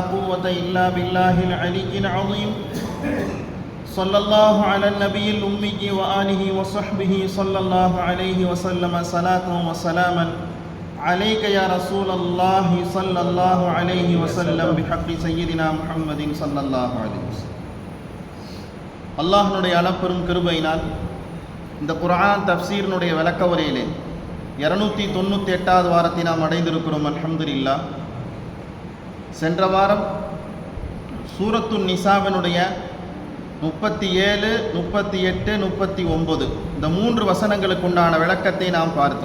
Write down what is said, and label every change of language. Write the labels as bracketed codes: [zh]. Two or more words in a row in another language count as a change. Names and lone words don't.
[ar] قوة إلا بالله العلي العظيم صلى الله على النبي الأمي وآله وصحبه صلى الله عليه وسلم صلاة وسلاما عليك يا رسول الله صلى الله عليه وسلم بحق سيدنا محمد صلى الله عليه وسلم الله نودي [ta] அளப்பெரும் கிருபையினால் இந்த குர்ஆன் தஃப்சீரினுடைய விளக்க உரையிலே 298வது வாரத்தை நாம் அடைந்திருக்கிறோம். அல்ஹம்துலில்லாஹ். சென்ற வாரம் சூரத்துன் நிசாவினுடைய 37, 38, 39 இந்த 3 வசனங்களுக்கு உண்டான விளக்கத்தை நாம் பார்த்தோம்.